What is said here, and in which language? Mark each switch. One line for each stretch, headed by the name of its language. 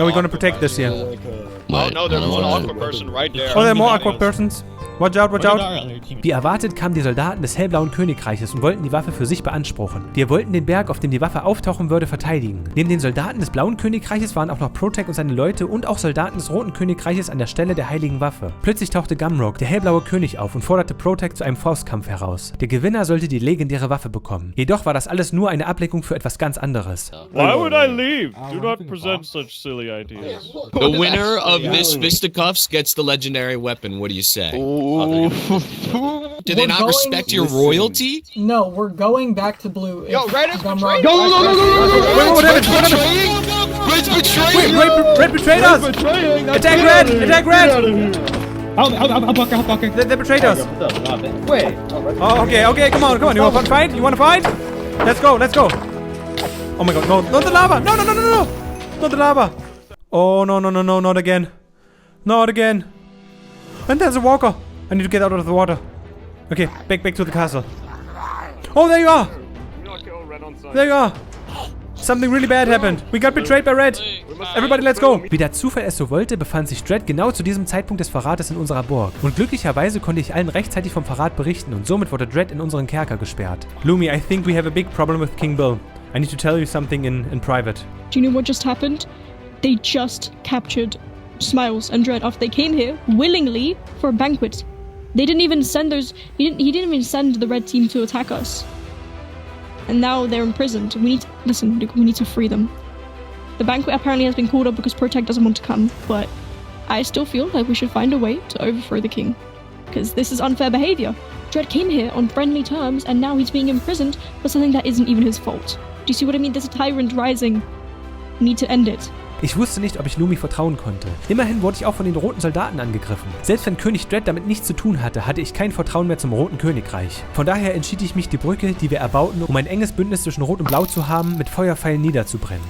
English: Are we gonna protect this here? Oh no, there's one aqua person right there. Oh, there are more Aqua persons. Watch out, watch out. out.
German: Wie erwartet kamen die Soldaten des hellblauen Königreiches und wollten die Waffe für sich beanspruchen. Wir wollten den Berg, auf dem die Waffe auftauchen würde, verteidigen. Neben den Soldaten des blauen Königreiches waren auch noch Protect und seine Leute und auch Soldaten des roten Königreiches an der Stelle der heiligen Waffe. Plötzlich tauchte Gumrock, der hellblaue König, auf und forderte Protect zu einem Faustkampf heraus. Der Gewinner sollte die legendäre Waffe bekommen. Jedoch war das alles nur eine Ablenkung für etwas ganz anderes.
English: Why would I leave? Do not present such silly ideas. The winner of this fisticuffs gets the legendary weapon. What do you say? Do they not respect your royalty? No, we're going back to blue. Yo, Red is betraying. What happened? Red's betraying. Wait, Red betrayed us! Attack Red! Attack Red! I'll block her. They betrayed us. Wait. Oh, okay, come on. You wanna fight? Let's go. Oh my god, no, not the lava! No! Not the lava! Oh, no, not again. Not again. And there's a walker. I need to get out of the water. Okay, back to the castle. Oh, there you are! There you are! Something really bad happened. We got betrayed by Red. Everybody, let's go.
German: Wie der Zufall es so wollte, befand sich Dredd genau zu diesem Zeitpunkt des Verrates in unserer Burg. Und glücklicherweise konnte ich allen rechtzeitig vom Verrat berichten und somit wurde Dredd in unseren Kerker gesperrt.
English: Lumi, I think we have a big problem with King Bill. I need to tell you something in private. Do you know what just happened? They just captured Smiles and Dredd after they came here willingly for a banquet. They didn't even send those. He didn't even send the red team to attack us. And now they're imprisoned. We need to free them. The banquet apparently has been called up because Protect doesn't want to come, but I still feel like we should find a way to overthrow the king. because this is unfair behavior. Dredd came here on friendly terms, and now he's being imprisoned for something that isn't even his fault. Do you see what I mean? There's a tyrant rising. We need to end it.
German: Ich wusste nicht, ob ich Lumi vertrauen konnte. Immerhin wurde ich auch von den roten Soldaten angegriffen. Selbst wenn König Dredd damit nichts zu tun hatte, hatte ich kein Vertrauen mehr zum Roten Königreich. Von daher entschied ich mich, die Brücke, die wir erbauten, um ein enges Bündnis zwischen Rot und Blau zu haben, mit Feuerpfeilen niederzubrennen.